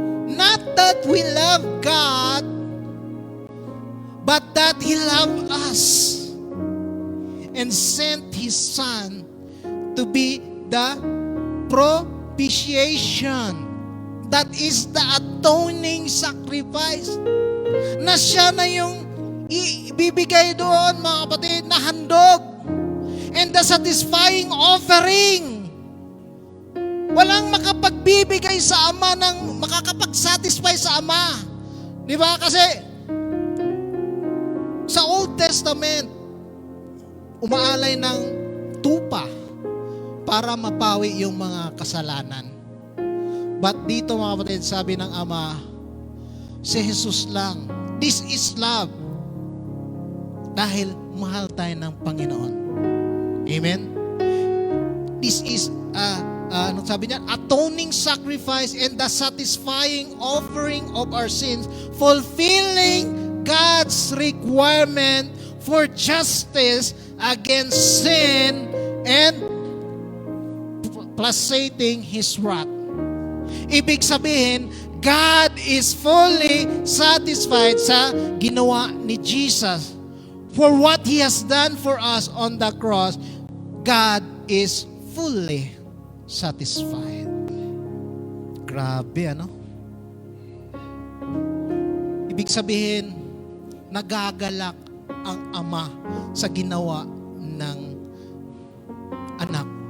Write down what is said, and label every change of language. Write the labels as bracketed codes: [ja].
[en] Not that we love God, but that He loved us and sent His Son to be the propitiation. That is the atoning sacrifice. [tl] Na siya na yung ibibigay doon, mga kapatid, na handog. [en] And the satisfying offering. [tl] Walang makapagbibigay sa Ama ng makakapag-satisfy sa Ama. Di ba? Kasi sa Old Testament, umaalay ng tupa para mapawi yung mga kasalanan. But dito, mga kapatid, sabi ng Ama, si Jesus lang. [en] This is love. [tl] Dahil mahal tayo ng Panginoon. Amen? [en] This is, [tl] anong sabi niya? [en] Atoning sacrifice and the satisfying offering of our sins, fulfilling God's requirement for justice against sin and placating His wrath. [tl] Ibig sabihin, [en] God is fully satisfied [tl] sa ginawa ni Jesus. [en] For what He has done for us on the cross, God is fully satisfied. [tl] Grabe, Ibig sabihin, nagagalak ang Ama sa ginawa ng anak.